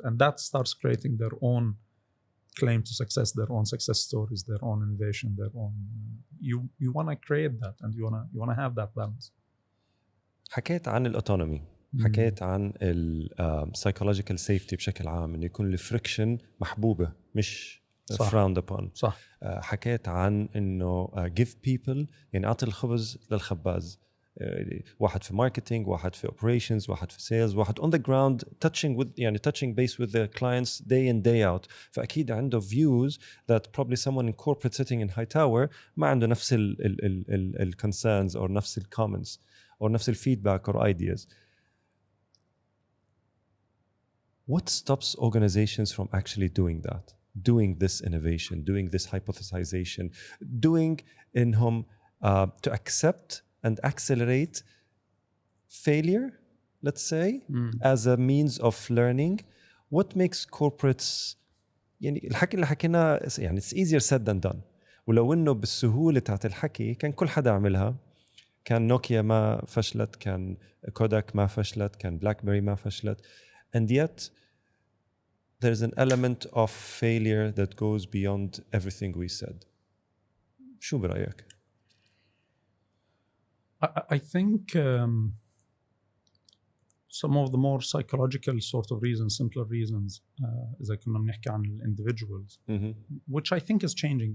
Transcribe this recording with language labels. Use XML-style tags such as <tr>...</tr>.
<en>And that starts creating their own claim to success, their own success stories, their own innovation, their own... You want to create that, and you want to have that balance.</en> <ar>حكيت عن الأوتونومي، حكيت عن السايكولوجيكال سيفتي بشكل عام، إنه يكون الفريكشن محبوبة مش</ar> <en>frowned upon.</en> <ar>صح. حكيت عن إنه</ar> <en>give people،</en> <ar>يعني أعطي الخبز للخباز. واحد في</ar> <en>marketing، واحد في operations، واحد في sales، واحد on the ground touching base with the clients day in day out.</en> <ar>فأكيد عنده</ar> <en>views that probably someone in corporate sitting in high tower</en> <ar>ما عنده نفس ال</ar> <en>concerns or نفس ال comments or نفس ال feedback or ideas. What stops organizations from actually doing that? Doing this innovation, doing this hypothesization, doing إنهم to accept and accelerate failure, let's say, as a means of learning. What makes corporates...</en> <ar>يعني الحكي اللي حكينا يعني</ar> <en>it's easier said than done.</en> <ar>ولو إنه بالسهولة تاعت الحكي كان كل حدا عملها، كان نوكيا ما فشلت، كان كوداك ما فشلت، كان بلاكبيري ما فشلت.</ar> <en>And yet there's an element of failure that goes beyond everything we said.</en> <ar>شو برأيك؟</ar> <en>I think some of the more psychological sort of reasons, simpler reasons,</en> <ar>إذا كنا بنحكي عن</ar> <en>individuals, which I think is changing.</en>